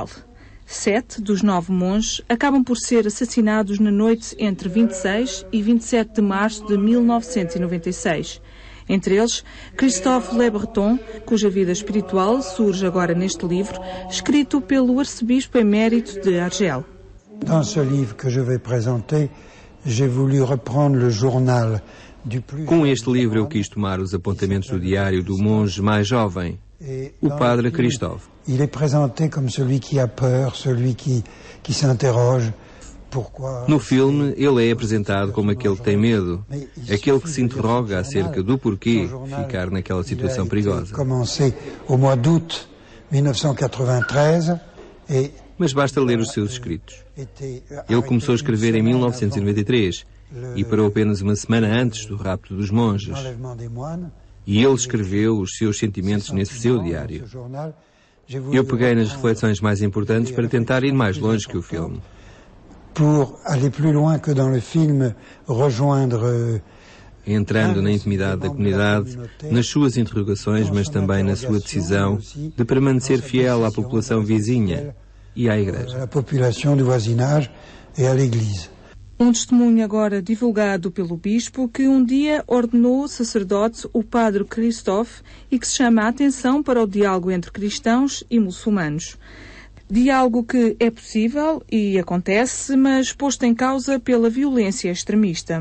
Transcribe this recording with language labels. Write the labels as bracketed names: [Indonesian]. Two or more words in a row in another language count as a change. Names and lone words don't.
[Portuguese] 7 dos 9 monges acabam por ser assassinados na noite entre 26 e 27 de março de 1996. Entre eles, Christophe Le Breton, cuja vida espiritual surge agora neste livro, escrito pelo arcebispo emérito de Argel. [French] Dans ce livre que je vais présenter, j'ai voulu reprendre le journal du plus... [Portuguese] Com este livro eu quis tomar os apontamentos do diário do monge mais jovem, o padre Christophe. [French] Il est présenté comme celui qui a peur, celui qui s'interroge. [Portuguese] No filme, ele é apresentado como aquele que tem medo, aquele que se interroga acerca do porquê ficar naquela situação perigosa. Mas basta ler os seus escritos. Ele começou a escrever em 1993 e parou apenas uma semana antes do rapto dos monges. E ele escreveu os seus sentimentos nesse seu diário. Eu peguei nas reflexões mais importantes para tentar ir mais longe que o filme. [French] Pour aller plus loin que dans le film, rejoindre... [Portuguese] Entrando na intimidade da comunidade, nas suas interrogações, mas também na sua decisão de permanecer fiel à população vizinha e à Igreja. À população do voisinage e [French] à l'Église. [Portuguese] Um testemunho agora divulgado pelo bispo que um dia ordenou sacerdote o padre Christophe e que se chama a atenção para o diálogo entre cristãos e muçulmanos. Diálogo que é possível e acontece, mas posto em causa pela violência extremista.